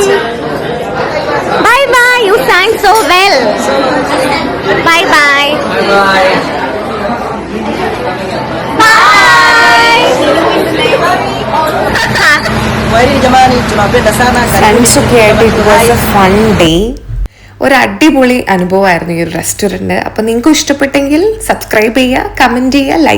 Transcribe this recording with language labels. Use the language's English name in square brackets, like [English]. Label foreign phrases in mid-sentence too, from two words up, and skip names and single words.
[English] Bye bye. You sang so well. Bye bye. Bye. [Swahili] Kwaheri jamani, tunawapenda sana. [Malayalam] ഫ്രണ്ട്സ് ഒക്കെ ആയിട്ട് [English] it was a fun day. [Malayalam] ഒരു അടിപൊളി അനുഭവമായിരുന്നു ഈ ഒരു റെസ്റ്റോറൻറ്റ്. അപ്പോൾ നിങ്ങൾക്ക് ഇഷ്ടപ്പെട്ടെങ്കിൽ സബ്സ്ക്രൈബ് ചെയ്യുക, കമൻറ്റ് ചെയ്യുക, ലൈക്ക്